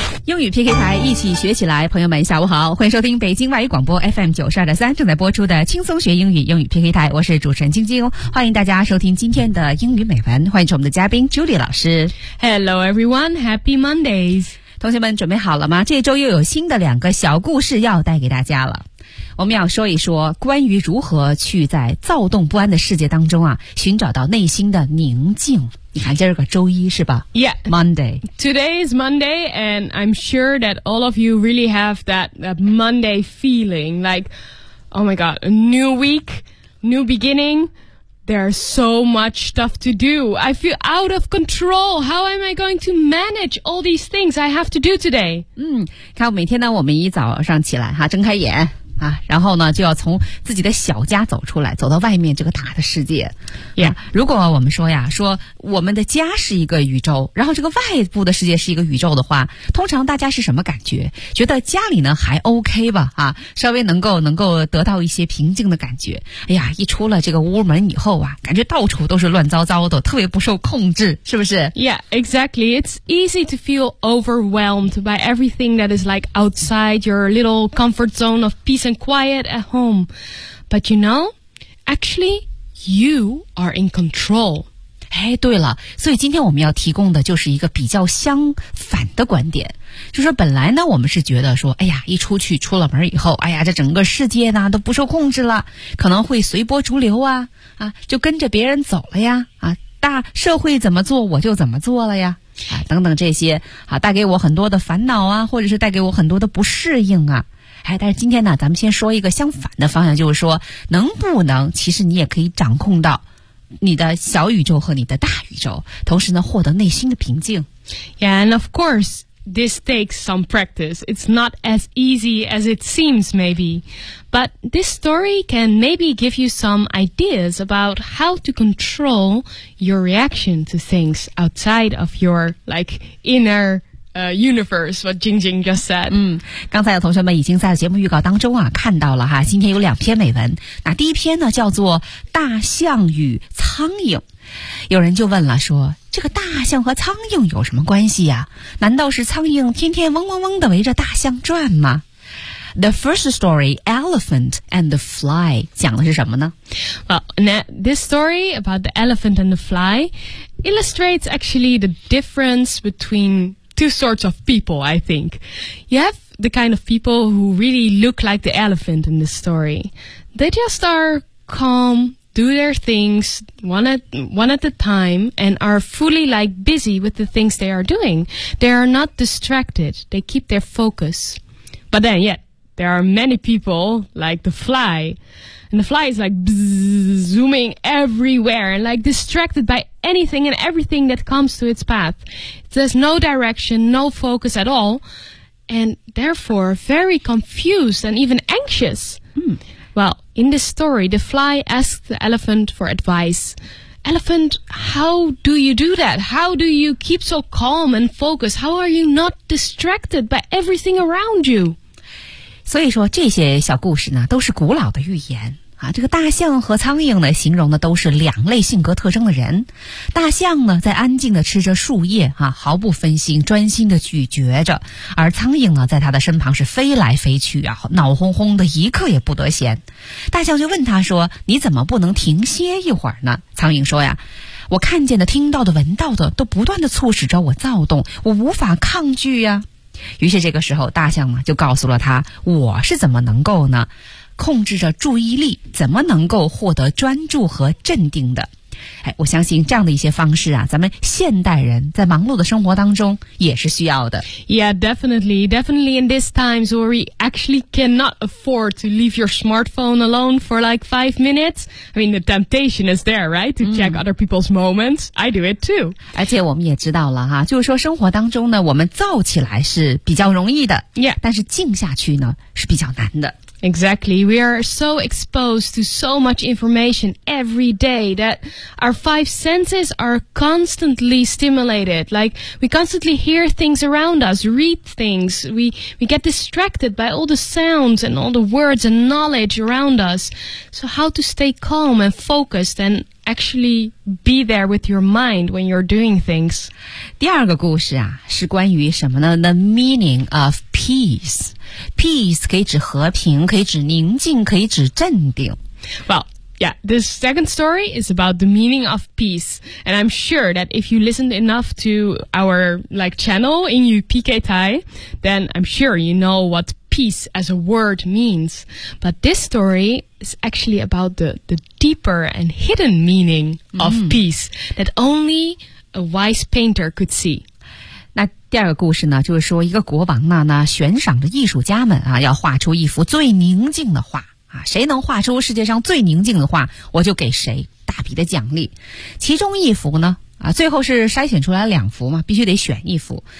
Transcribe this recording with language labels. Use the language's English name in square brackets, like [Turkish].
[Chinese] 英语 PK 台一起学起来，朋友们下午好，欢迎收听北京外语广播 FM 92.3正在播出的轻松学英语英语 PK 台，我是主持人晶晶，欢迎大家收听今天的英语美文，欢迎我们的嘉宾 Julie 老师。 [English] Hello everyone, happy Mondays! [Chinese] 同学们准备好了吗？这周又有新的两个小故事要带给大家了。我们要说一说关于如何去在躁动不安的世界当中啊，寻找到内心的宁静。你看今儿个周一是吧 [English] Yeah. Monday. Today is Monday and I'm sure that all of you really have that Monday feeling like, oh my god, a new week, new beginning. There's so much stuff to do. I feel out of control. How am I going to manage all these things I have to do today? [Chinese] 看每天呢我们一早上起来哈，睁开眼啊，然后呢就要从自己的小家走出来，走到外面这个大的世界。 [English] Yeah. [Chinese] 如果我们说呀，说我们的家是一个宇宙，然后这个外部的世界是一个宇宙的话，通常大家是什么感觉？觉得家里呢还 OK 吧啊，稍微能够得到一些平静的感觉。哎呀，一出了这个屋门以后啊，感觉到处都是乱糟糟的，特别不受控制，是不是？ [English] Yeah, exactly. It's easy to feel overwhelmed by everything that is like outside your little comfort zone of peace and quiet at home. But you know, actually, you are in control. [Chinese] 哎，对了，所以今天我们要提供的就是一个比较相反的观点。就说本来呢，我们是觉得说，哎呀，一出去出了门以后，哎呀，这整个世界呢都不受控制了，可能会随波逐流啊，啊，就跟着别人走了呀，啊，大社会怎么做我就怎么做了呀。啊，等等这些，啊，带给我很多的烦恼啊，或者是带给我很多的不适应啊。哎，但是今天呢，咱们先说一个相反的方向，就是说，能不能其实你也可以掌控到你的小宇宙和你的大宇宙，同时呢，获得内心的平静。 [English] Yeah, and of course, this takes some practice. It's not as easy as it seems, maybe. But this story can maybe give you some ideas about how to control your reaction to things outside of your, like, innerUniverse, what Jingjing just said. [Chinese] 刚才有同学们已经在节目预告当中啊看到了哈，今天有两篇美文。那第一篇呢叫做大象与苍蝇。有人就问了说，这个大象和苍蝇有什么关系啊？难道是苍蝇天天嗡嗡嗡地围着大象转吗？ [English] The first story, Elephant and the Fly, [Chinese] 讲的是什么呢？ [English] Well, this story about the elephant and the fly illustrates actually the difference between... Two sorts of people, I think. You have the kind of people who really look like the elephant in this story. They just are calm, do their things one at a time, and are fully like busy with the things they are doing. They are not distracted. They keep their focus. But then, yeah, there are many people like the fly. And the fly is like zooming everywhere and like distracted by anything and everything that comes to its path. There's no direction, no focus at all, and therefore very confused and even anxious. Well, in this story, the fly asks the elephant for advice. elephant, how do you do that? How do you keep so calm and focused? How are you not distracted by everything around you? [Chinese] 所以说这些小故事呢都是古老的寓言啊，这个大象和苍蝇呢形容的都是两类性格特征的人。大象呢在安静地吃着树叶啊，毫不分心，专心地咀嚼着，而苍蝇呢在他的身旁是飞来飞去啊，脑轰轰的，一刻也不得闲。大象就问他说，你怎么不能停歇一会儿呢？苍蝇说呀，我看见的、听到的、闻到的都不断地促使着我躁动，我无法抗拒呀。于是这个时候大象呢就告诉了他，我是怎么能够呢控制着注意力，怎么能够获得专注和镇定的。哎，我相信这样的一些方式啊，咱们现代人在忙碌的生活当中也是需要的。 [English] Yeah, definitely. Definitely in these times where we actually cannot afford to leave your smartphone alone for like 5 minutes. I mean, the temptation is there, right? To check other people's moments. I do it too. [Chinese] 而且我们也知道了哈，就是说生活当中呢，我们躁起来是比较容易的。 [English] Yeah. [Chinese] 但是静下去呢，是比较难的。 [English] Exactly. We are so exposed to so much information every day that our 5 senses are constantly stimulated. Like, we constantly hear things around us, read things. We get distracted by all the sounds and all the words and knowledge around us. So how to stay calm and focused and actually be there with your mind when you're doing things? [Chinese] 第二个故事啊，是关于什么呢？ [English] The meaning of peace. Peace [Chinese] 可以指和平，可以指宁静，可以指镇定。 [English] Well, yeah, this second story is about the meaning of peace. And I'm sure that if you listened enough to our like channel in UPK Thai, then I'm sure you know what peace as a word means. But this story is actually about the deeper and hidden meaning of peace that only a wise painter could see. [Chinese] 那第二个故事呢，就是说一个国王呢悬赏着艺术家们啊，要画出一幅最宁静的画啊，谁能画出世界上最宁静的画，我就给谁大笔的奖励。其中一幅呢啊，最后是筛选出来两幅嘛，必须得选一幅。